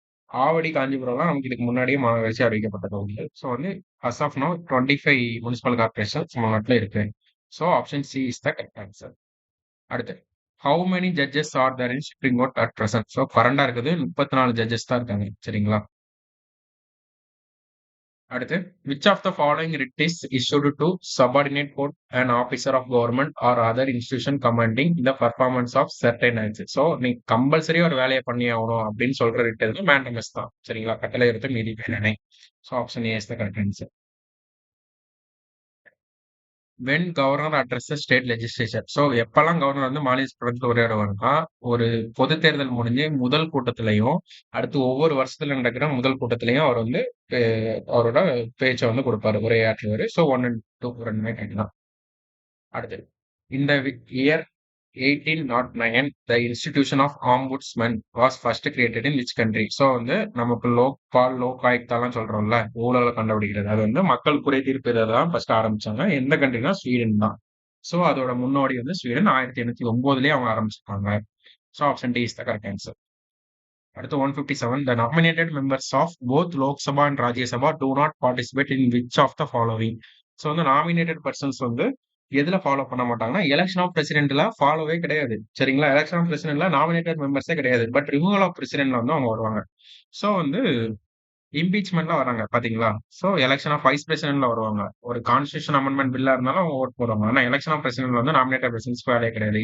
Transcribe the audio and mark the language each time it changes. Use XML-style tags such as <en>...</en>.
<ta>ஆவடி, காஞ்சிபுரம்லாம் நமக்கு இதுக்கு முன்னாடியே மாநகராட்சி அறிவிக்கப்பட்ட பகுதிகள். ஸோ வந்து as of now 25 municipal corporation தமிழ்நாட்டில் இருக்கு. So option C is the correct answer. அடுத்து how many judges R there in supreme court at present? So கரண்டா இருக்குது 34 ஜட்ஜஸ் தான் இருக்காங்க. சரிங்களா?</ta> <en>அடுத்து which of the following writ is issued to subordinate court an officer of government or other institution commanding the performance of certain acts?</en> <ta>So நீ compulsory ஒரு வேலையை பண்ணி ஆகணும் அப்படின்னு சொல்ற ரிட் எதுவும் மேண்டமஸ் தான். சரிங்களா? கட்டளை இருத்து மீதி Peranai. So option A is the correct answer. When governor address state legislature? So எப்பெல்லாம் கவர்னர் வந்து மாநில சட்டமன்றத்தில் உரையாடுவாருன்னா, ஒரு பொது தேர்தல் முடிஞ்சு முதல் கூட்டத்திலையும், அடுத்து ஒவ்வொரு வருஷத்துல நடக்கிற முதல் கூட்டத்திலையும் அவர் வந்து அவரோட பேச்சை வந்து கொடுப்பாரு, உரையாற்றுவாரு. ஸோ 1 and 2 ரெண்டுமே கேட்கலாம்.</ta> <en>அடுத்து இந்த year 1809 the institution of ombudsman was first created in which country?</en> <ta>So வந்து நமக்கு லோக்பால், லோக் ஆயுக்தாலாம் சொல்றோம்ல, ஊழலை கண்டுபிடிக்கிறது, அது வந்து மக்கள் குறை தீர்ப்பதை தான் ஃபர்ஸ்ட் ஆரம்பிச்சாங்க. எந்த கண்ட்ரினா ஸ்வீடன் தான். ஸோ அதோட முன்னோடி வந்து ஸ்வீடன் 1809லயே அவங்க ஆரம்பிச்சிருக்காங்க. So option D is the correct answer. அடுத்து 157.</ta> <en>The nominated members of both Lok Sabha and Rajya Sabha do not participate in which of the following?</en> <ta>So வந்து நாமினேட்டட் பர்சன்ஸ் வந்து எதுல ஃபாலோ பண்ண மாட்டாங்கன்னா, எலெக்ஷன் ஆஃப் பிரசிடென்ட்ல ஃபாலோவே கிடையாது. சரிங்களா? Election of பிரசிடென்ட்ல nominated மெம்பர்ஸே கிடையாது. But removal of பிரசிடென்ட்ல வந்து அவங்க வருவாங்க. ஸோ வந்து இம்பீச்மெண்ட்ல வராங்க பாத்தீங்களா? ஸோ எலெக்ஷன் ஆஃப் வைஸ் பிரசிடென்ட்ல வருவாங்க. ஒரு கான்ஸ்டியூஷன் அமெண்ட்மெண்ட் பில்லா இருந்தாலும் அவங்க ஓட் போடுவாங்க. ஆனா எலெக்ஷன் ஆஃப் பிரசிடென்ட்ல வந்து நாமினேட்டட் பர்சன்ஸ் வேலையே கிடையாது.</ta>